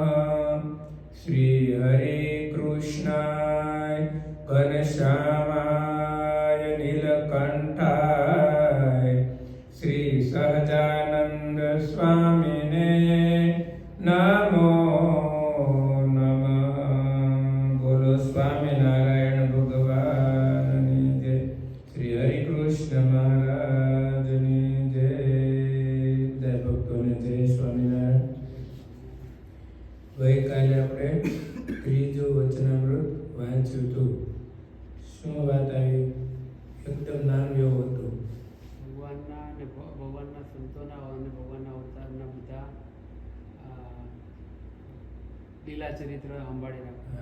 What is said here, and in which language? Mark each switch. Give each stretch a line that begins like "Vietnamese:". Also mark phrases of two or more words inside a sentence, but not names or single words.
Sanskrit: श्री हरे कृष्णाय घनश्यामाय नीलकंठाय श्री सहजानंद स्वामिने नमो नमः।
Gujarati: બોલો સ્વામિનારાયણ મહારાજની જય।
Hindi: जय भक्तों जय स्वामिनारायण।
Gujarati: गईकाले આપણે ત્રીજો વચનામૃત વાંચ્યું હતું. શું વાત આવી? એકદમ નાનું એવું હતું. ભગવાનના સંતોના અને ભગવાનના અવતારના બધા લીલા ચરિત્ર સંભાળી રાખે.